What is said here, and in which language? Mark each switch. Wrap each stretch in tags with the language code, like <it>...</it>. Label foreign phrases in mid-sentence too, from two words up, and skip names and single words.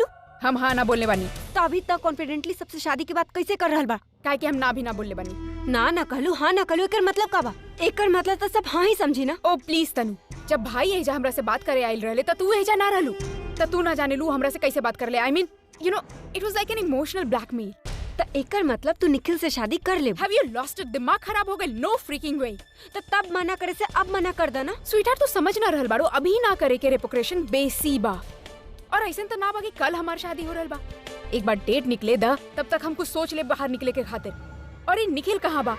<bho>हम हाँ ना बोलने बानी। तो अभी तक कॉन्फिडेंटली सबसे शादी की बात कैसे कर रहल बा? काहे कि हम ना भी ना बोलने बानी। ना कहलू हाँ ना कहलू, एकर मतलब का बा? एकर मतलब तो सब हाँ ही समझी ना।</bho> <en>oh please</en> <bho>तनु, जब भाई एजा हमरा से बात करे आइल रहले त तू एजा ना रहलू, त तू ना जाने लू हमरा से कैसे बात कर ले।</bho> <en>I mean you know it was like an emotional blackmail.</en> <bho>तो एकर मतलब तू निखिल से शादी कर ले।</bho> <en>have you lost it?</en> <bho>दिमाग खराब हो गइल?</bho> <en>no freaking way.</en> <bho>तो तब मना करे से अब मना कर देना। स्वीटहार्ट, तू समझ ना रहल बाड़ो, अभी ना करे के रेपुटेशन बेसी बा। और ऐसे तो ना बा कि कल हमार शादी हो रहल बा। एक बार डेट निकले दा, तब तक हम कुछ सोच ले बाहर निकले के खातिर। और ये निखिल कहाँ बा?</bho>